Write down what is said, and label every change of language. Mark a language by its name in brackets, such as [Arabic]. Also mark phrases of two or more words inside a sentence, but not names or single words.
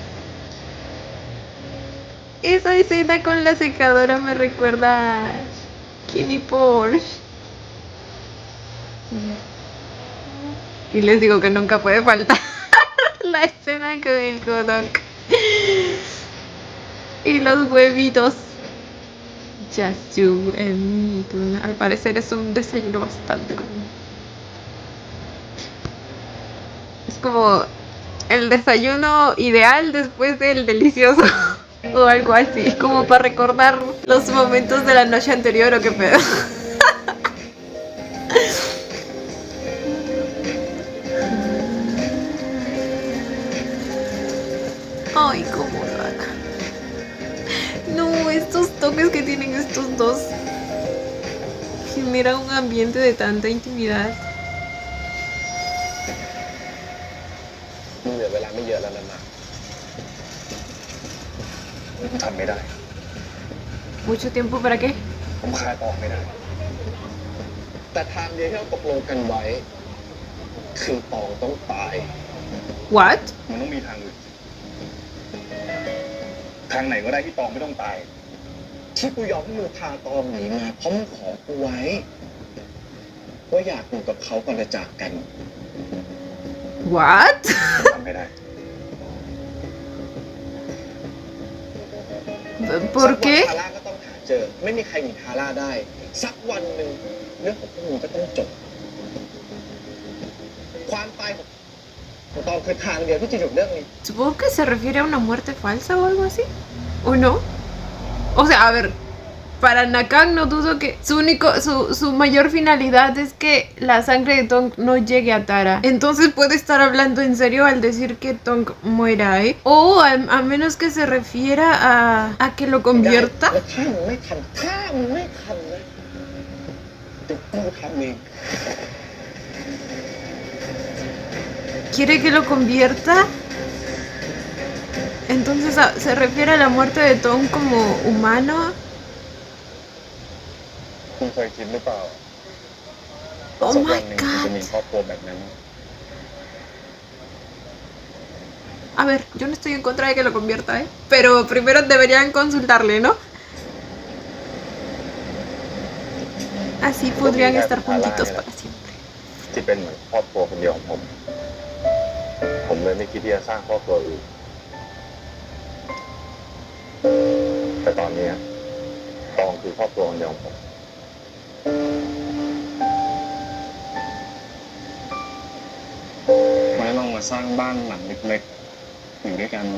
[Spanish] Esa escena con la secadora me recuerda a Kenny Porsche. Y les digo que nunca puede faltar la escena con el Godok y los huevitos. [English] Just you and me. [Spanish] Al parecer es un desayuno bastante común. Es como el desayuno ideal después del delicioso. O algo así. Como para recordar los momentos de la noche anterior o qué pedo. Ay, cómo lo haga. No, estos toques que tienen estos dos generan un ambiente de tanta intimidad. [Thai] เหลือเวลาไม่เยอะแล้วนะผมทำไม่ได้ [Spanish] ¿Mucho tiempo para qué? [Thai] ผมคายออกไม่ได้ แต่ทางเดียวที่เราตกลงกันไว้ คือตองต้องตาย [English] What? [Thai] มันต้องมีทางอื่น ทางไหนก็ได้ที่ตองไม่ต้องตาย ที่กูยอมให้มึงพาตองหนีมาเพราะมึงขอกูไว้ ว่าอยากอยู่กับเขาก่อนจะจากกัน [English] What? [Thai] ทำไม่ได้ [Spanish] ¿Por [Thai] สักวัน [Spanish] qué? [Thai] ทาร่าก็ต้องหาเจอ ไม่มีใครหนีทาร่าได้ สักวันหนึ่งเรื่องของพวกมึงก็ต้องจบ ความตายของตองคือทางเดียวที่จะหยุดเรื่องนี้ [Spanish] Supongo que se refiere a una muerte falsa o algo así. ¿O no? O sea, a ver, para Nakan no dudo que su mayor finalidad es que la sangre de Tong no llegue a Tara. Entonces puede estar hablando en serio al decir que Tong muera, ¿eh? O a menos que se refiera a que lo convierta. [Thai] แล้วถ้ามึงไม่ทำนะเดี๋ยวกูทำเอง [Spanish] ¿Quiere que lo convierta? Entonces se refiere a la muerte de Tong como humano. [Thai] คุณเคยคิดหรือเปล่า [English] Oh [Thai] สักวั [English] my [Thai] นหนึ่งคุณจะมี [English] god. [Thai] ครอบครัวแบบนั้น [Spanish] A ver, yo no estoy en contra de que lo convierta, ¿eh? Pero primero deberían consultarle, ¿no? Así podrían estar juntitos para siempre. [Thai] ที่เป็นเหมือนครอบครัวคนเดียวของผม ผมเลยไม่คิดที่จะสร้างครอบครัวอื่น แต่ตอนนี้ตองคือครอบครัวคนเดียวของผม ไว้ลองมาสร้างบ้านหลังเล็กๆอยู่ด้วยกัน